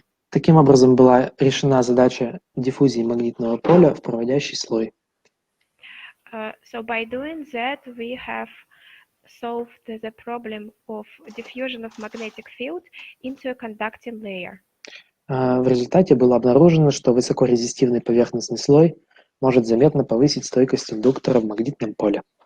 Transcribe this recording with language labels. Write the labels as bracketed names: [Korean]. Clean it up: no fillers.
[Russian] Таким образом была решена задача диффузии магнитного поля в проводящий слой. [English] So by doing that, we have solved the problem of diffusion of magnetic field into a conducting layer. [Russian] В результате было обнаружено, что высокорезистивный поверхностный слой может заметно повысить стойкость индуктора в магнитном поле.